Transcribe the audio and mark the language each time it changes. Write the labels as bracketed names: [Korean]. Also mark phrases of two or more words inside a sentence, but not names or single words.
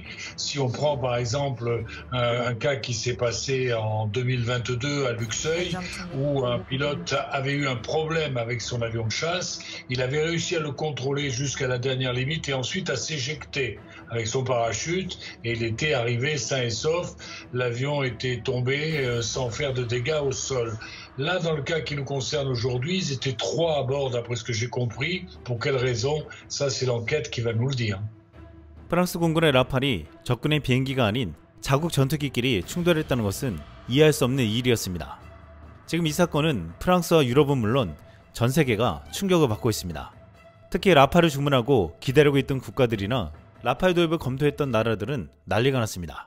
[French] Si on prend par exemple un cas qui s'est passé en 2022 à Luxeuil, où un pilote avait eu un problème avec son avion de chasse, il avait réussi à le contrôler jusqu'à la dernière limite et ensuite à s'éjecter avec son parachute, et il était arrivé sain et sauf. L'avion était tombé sans faire de dégâts au sol. Là, dans le cas qui nous concerne aujourd'hui, ils étaient 3 à bord, d'après ce que j'ai compris. Pour quelle raison? Ça, c'est l'enquête qui va nous le dire. [Korean] 프랑스 공군의 라팔이 적군의 비행기가 아닌 자국 전투기끼리 충돌했다는 것은 이해할 수 없는 일이었습니다. 지금 이 사건은 프랑스와 유럽은 물론 전 세계가 충격을 받고 있습니다. 특히 라팔을 주문하고 기다리고 있던 국가들이나 라팔 도입을 검토했던 나라들은 난리가 났습니다.